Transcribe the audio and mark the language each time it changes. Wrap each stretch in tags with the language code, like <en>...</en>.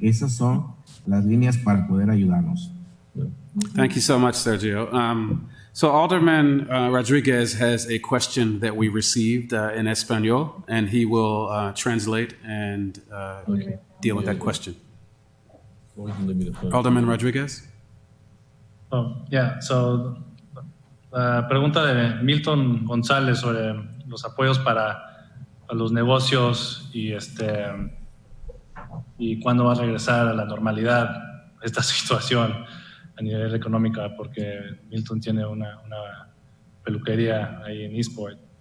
<es>Esas son las líneas para poder ayudarnos.</es> <en>Thank you so much, Sergio. So Alderman Rodriguez has a question that we received in Espanol, and he will translate and deal with that question. Alderman Rodriguez? Oh, yeah.</en> <es>So, la pregunta de Milton González sobre los apoyos para los negocios y cuándo va a regresar a la normalidad esta situación a nivel económico, porque Milton tiene una peluquería ahí en Eastport.</es>